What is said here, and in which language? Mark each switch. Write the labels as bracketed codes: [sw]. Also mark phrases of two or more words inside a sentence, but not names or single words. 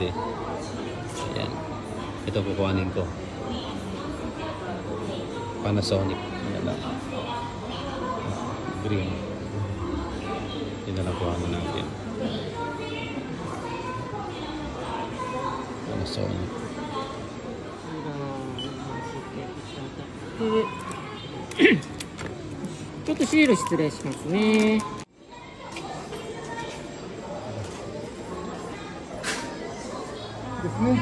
[tl] Ayan. Ito kukuhanin ko. Panasonic. Ayan lang. Green. Ito na lang kuhanin natin. Panasonic. [ja] ちょっとシール失礼しますね。ですね。